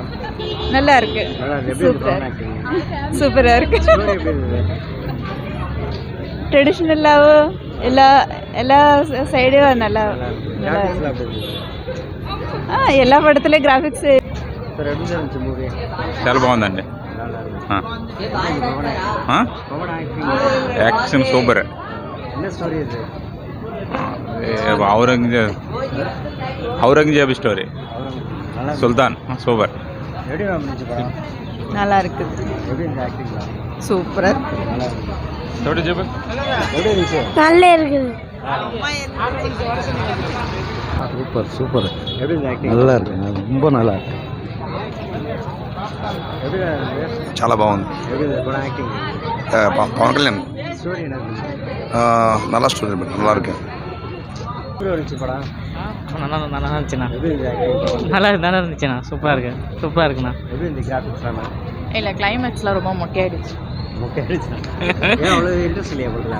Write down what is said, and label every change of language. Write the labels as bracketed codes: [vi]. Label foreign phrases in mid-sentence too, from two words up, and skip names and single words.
[ta] நல்லா இருக்கு, நல்லா இருக்கு. எப்படி இருந்தது பவன் ஆக்டிங்? சூப்பரா இருக்கு. ஸ்டோரி எப்படி இருந்தது? ட்ரெடிஷ்னலாகவும் எல்லா சைடும் நல்லா கிராஃபிக்ஸ்லாம் எப்படி இருந்தது? எல்லா படத்துலேயும் கிராஃபிக்ஸ். சார் எப்படி சார் இருந்துச்சு மூவி? [te] చాలా బాగుందండి. [ta] நல்லா இருந்தது. பவன் ஆக்டிங் [te] యాక్షన్ సూపర్. [ta] என்ன ஸ்டோரி இது? [te] ఔరంగజేబ్ స్టోరీ, [ta] நல்லா [te] సుల్తాన్, సూపర్. [ta] எப்படி மேம் இருந்துச்சு படம்? நல்லா இருக்குது, எப்படி இருந்துச்சு ஆக்டிங்லாம்? சூப்பரா நல்லா இருந்தது. [te] చూడు చెప్పు. [ta] எப்படி இருந்துச்சு? நல்லா இருக்குது. சூப்பர் சூப்பர். எப்படி இருந்துச்சு ஆக்டிங்? நல்லா இருக்கு, ரொம்ப நல்லா இருக்கு. எப்படி இருந்துச்சு? [te] చాలా బాగుంది. [ta] எப்படி இருந்துச்சு படம் ஆக்டிங்? పవన్ కళ్యాణ్ ஸ்டோரி என்ன இருந்துச்சு? நல்லா ஸ்டோரி, நல்லா இருக்கு. எப்படி இருந்துச்சு படம்? நல்லா இருந்துச்சுண்ணா. எப்படி இருந்துச்சு ஆக்டிங்? நல்லா இருந்துச்சுண்ணா. சூப்பராக இருக்குண்ணா. எப்படி இருந்துச்சு கிராஃபிக்ஸ்லாம்? இல்லை, கிளைமேக்ஸ்லாம் ரொம்ப மொக்கையாயிடுச்சு. ஓகே அடிச்சா. ஏன் அவ்வளோ இன்ட்ரெஸ்ட் இல்லையா படத்தில்?